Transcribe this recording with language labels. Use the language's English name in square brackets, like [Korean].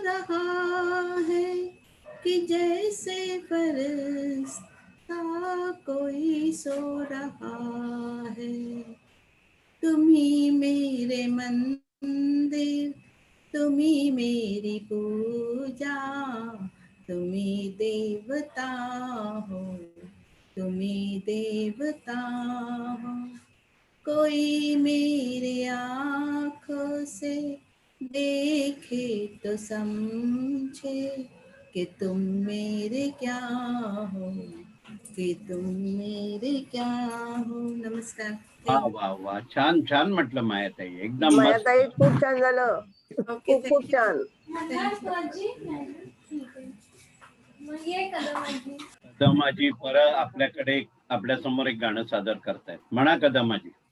[Hindi] कि जैसे फरिश्ता कोई सो रहा है। तुम्ही मेरे मंदिर, तुम्ही मेरी पूजा, तुम्ही देवता हो, तुम्ही देवता हो। कोई मेरे आँखों से देखे तो समझे कि तुम मेरे क्या हो, कि तुम मेरे क्या हो। [Marathi] नमस्कार. वा वा वा, छान छान म्हटलं मायाताई, एकदम मस्त. मायाताई खूप छान झालं. ओके, खूप खूप छान. ठीक आहे. मग ये कदमाजी. कदमाजी परत आपल्याकडे आपल्या समोर एक गाणं सादर करतायत. म्हणा कदमाजी.